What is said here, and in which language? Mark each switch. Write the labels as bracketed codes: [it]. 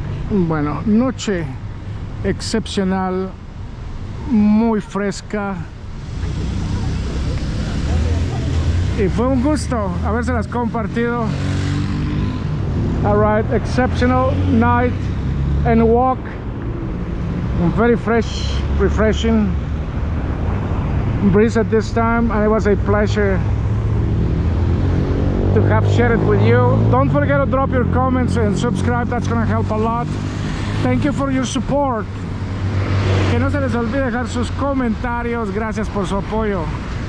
[es] Bueno, noche excepcional, muy fresca, y fue un gusto habérselas compartido. [en] Alright, exceptional night and walk, very fresh, refreshing breeze at this time, and it was a pleasure to have shared it with you. Don't forget to drop your comments and subscribe, that's gonna help a lot. Thank you for your support. [es] Que no se les olvide dejar sus comentarios. Gracias por su apoyo.